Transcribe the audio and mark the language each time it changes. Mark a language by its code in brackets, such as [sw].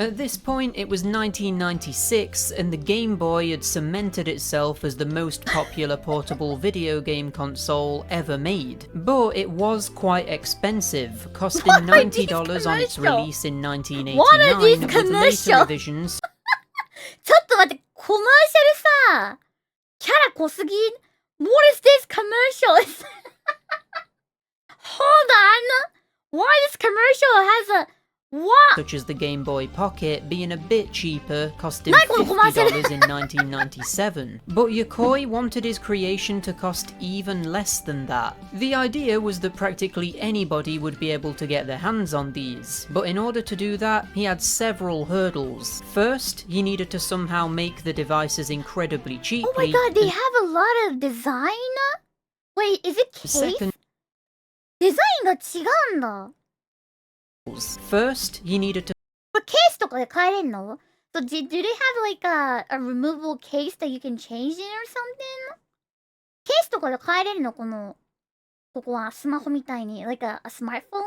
[en] At this point, it was 1996, and the Game Boy had cemented itself as the most popular portable video game console ever made. But it was quite expensive, costing $90 on its release in 1989, with later revisions. [ja] ちょっと待って、コマーシャルさ、キャラ濃すぎ。 [en] What is this commercial? Hold on. Why this commercial has a what? Such as the Game Boy Pocket being a bit cheaper, costing $50 in 1997. But Yokoi wanted his creation to cost even less than that. The idea was that practically anybody would be able to get their hands on these, but in order to do that, he had several hurdles. First, he needed to somehow make the devices incredibly cheaply. Oh my god, they have a lot of design? Wait, is it case? Second, [ja] デザインが違うんだ。 [en] First, he needed to [ja] これケースとかで買えれんの？ [en] So do they have like a removable case that you can change it or something? [ja] ケースとかで変えれるのここはスマホみたいに [en] like a smartphone?